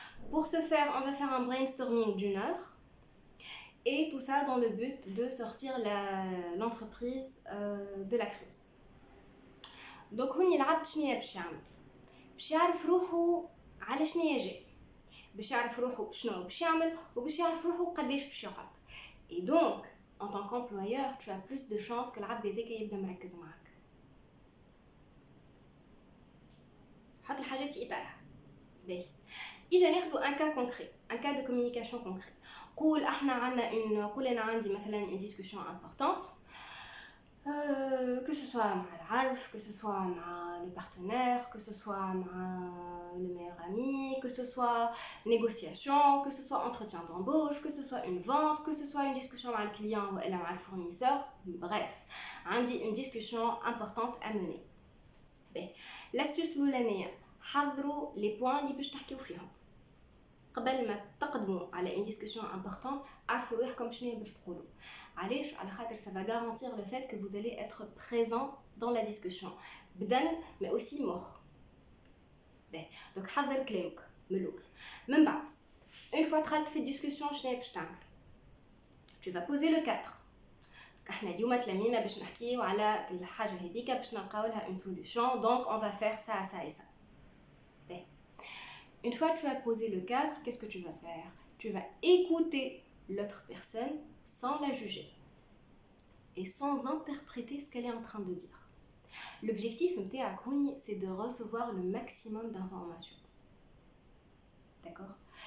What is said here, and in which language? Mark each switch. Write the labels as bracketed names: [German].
[French] Pour ce faire, on va faire un brainstorming d'une heure. Et tout ça dans le but de sortir l'entreprise de la crise. [Arabic] Donc هوني العبد شنيا باش يعمل؟ باش يعرف روحو على شنيا جاي، باش يعرف روحو شنو باش يعمل وباش يعرف روحو قداش باش يقعد. [French] Et donc en tant qu'employeur tu as plus de chances que [Arabic] العبد هذاك يبدا مركز معاك. حط الحاجات في اطارها. باهي إجا ناخدو [French] un cas concret, un cas de communication concret. [Arabic] قول احنا عندنا قول انا عندي مثلا [French] une discussion importante que ce soit مع العرف que ce soit مع le partenaire que ce soit مع le meilleur ami que ce soit négociation que ce soit entretien d'embauche que ce soit une vente que ce soit une discussion مع الكليان [Arabic] ولا مع الفورنيسور. [French] bref [Arabic] عندي [French] une discussion importante à mener. l'astuce [Arabic] الأولانية حضروا [French] les points [Arabic] اللي باش تحكيو فيهم قبل ما تقدموا على [French] une discussion importante. [Arabic] عرفوا روحكم شنو باش تقولوا. علاش؟ على خاطر [French] ça va garantir le fait que vous allez être présent dans la discussion بدن mais aussi مخ. [Arabic] donc حضر كلامك من الاول. من بعد [French] une fois [Arabic] دخلت في discussion شنو باش تعمل؟ [French] tu vas poser le cadre. [Arabic] احنا اليوم تلامينا باش نحكيو على الحاجه هذيك باش نلقاو لها [French] une solution donc on va faire ça ça et ça. Une fois que tu as posé le cadre, qu'est-ce que tu vas faire? Tu vas écouter l'autre personne sans la juger et sans interpréter ce qu'elle est en train de dire. L'objectif, c'est de recevoir le maximum d'informations. D'accord?